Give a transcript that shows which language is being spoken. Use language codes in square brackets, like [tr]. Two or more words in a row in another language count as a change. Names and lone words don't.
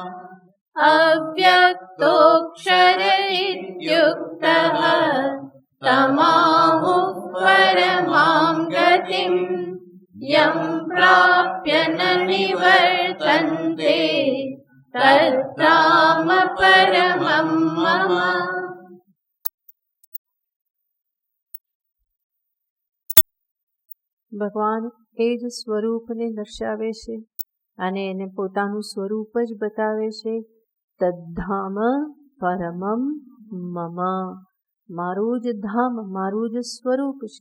[sa] अव्यक्तोऽक्षर इत्युक्तः तमाहुः परमां गतिम् यं प्राप्य न निवर्तन्ते तद्धाम परमं मम। [gu] ભગવાન એ જ સ્વરૂપને દર્શાવે છે અને એને પોતાનું સ્વરૂપ જ બતાવે છે. [sa] तद्धाम परमं मम, [gu] મારું જ ધામ, મારું જ સ્વરૂપ છે.